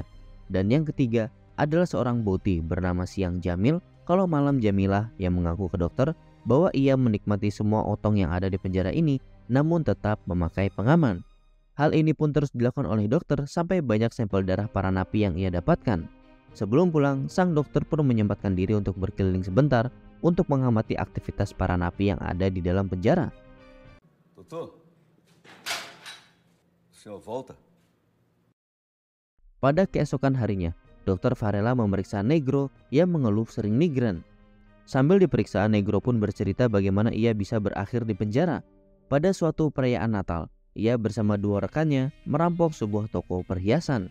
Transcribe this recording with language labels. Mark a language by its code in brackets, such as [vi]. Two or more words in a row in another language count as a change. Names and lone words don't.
[id] Dan yang ketiga adalah seorang boti bernama Siang Jamil, kalau malam Jamilah, yang mengaku ke dokter bahwa ia menikmati semua otong yang ada di penjara ini, namun tetap memakai pengaman. Hal ini pun terus dilakukan oleh dokter sampai banyak sampel darah para napi yang ia dapatkan. Sebelum pulang, sang dokter pun menyempatkan diri untuk berkeliling sebentar untuk mengamati aktivitas para napi yang ada di dalam penjara. [pt] Doutor, o senhor volta? [id] Pada keesokan harinya, Dr. Varela memeriksa Negro yang mengeluh sering migran. Sambil diperiksa, Negro pun bercerita bagaimana ia bisa berakhir di penjara. Pada suatu perayaan Natal, ia bersama dua rekannya merampok sebuah toko perhiasan.